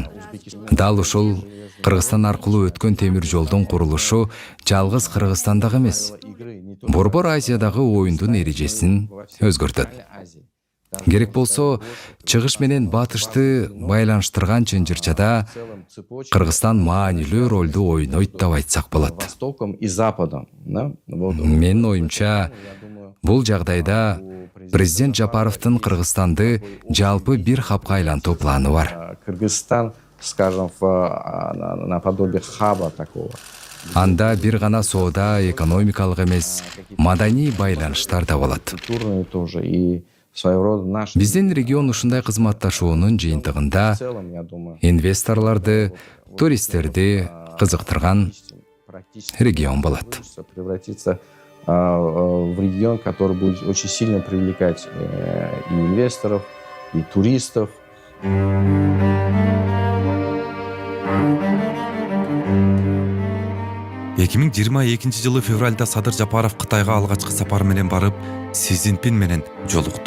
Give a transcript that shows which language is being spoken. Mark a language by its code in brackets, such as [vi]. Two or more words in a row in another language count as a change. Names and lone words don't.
[ky] Дал ушул Кыргызстан аркылуу өткөн темир жолдун курулушу жалгыз Кыргызстандагы эмес, Борбор Азиядагы оюндун эрежесин өзгөртөт. керек болсо чыгыш менен батышты байланыштырган чынжырчада Кыргызстан маанилүү ролду ойнойт деп айтсак болот. [ru] Востоком и Западом. Да? Вот. [ky] Менин оюмча, бул жагдайда президент Жапаровдун Кыргызстанды жалпы бир хабка айлантуу планы бар. Кыргызстан, [ru] скажем, наподобие хаба такого. [ky] Анда бир гана соода, экономикалык эмес, маданий байланыштар да болот. [ru] Культурные тоже и своего рода наши. [ky] Биздин регион ушундай кызматташуунун жыйынтыгында [ru] В целом, я думаю, [ky] инвесторлорду, туристтерди кызыктырган [ru] практически [ky] регион болот. [ru] получится превратиться в регион, который будет очень сильно привлекать и инвесторов, и туристов. [ky] 2022 жылы февралда Садыр Жапаров Кытайга алгачкы сапар менен барып, Си Цзиньпин менен жолукту.